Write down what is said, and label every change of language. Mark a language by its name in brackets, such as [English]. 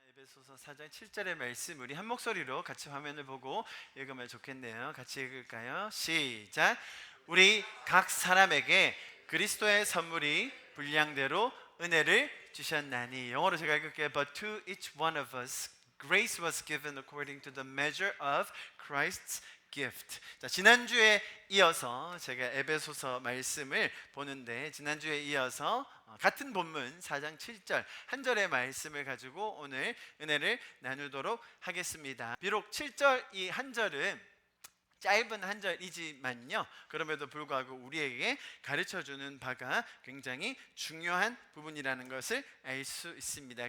[Korean] 에베소서 4장 7절의 말씀 우리 한 목소리로 같이 화면을 보고 읽으면 좋겠네요. 같이 읽을까요? 시작. 우리 각 사람에게 그리스도의 선물이 분량대로 은혜를 주셨나니. 영어로 제가 읽을게요. [English] But to each one of us grace was given according to the measure of Christ's gift. [Korean] 자, 지난주에 이어서 제가 에베소서 말씀을 보는데, 지난주에 이어서 같은 본문 4장 7절 한 절의 말씀을 가지고 오늘 은혜를 나누도록 하겠습니다. 비록 7절 이 한 절은 짧은 한 절이지만요, 그럼에도 불구하고 우리에게 가르쳐주는 바가 굉장히 중요한 부분이라는 것을 알 수 있습니다.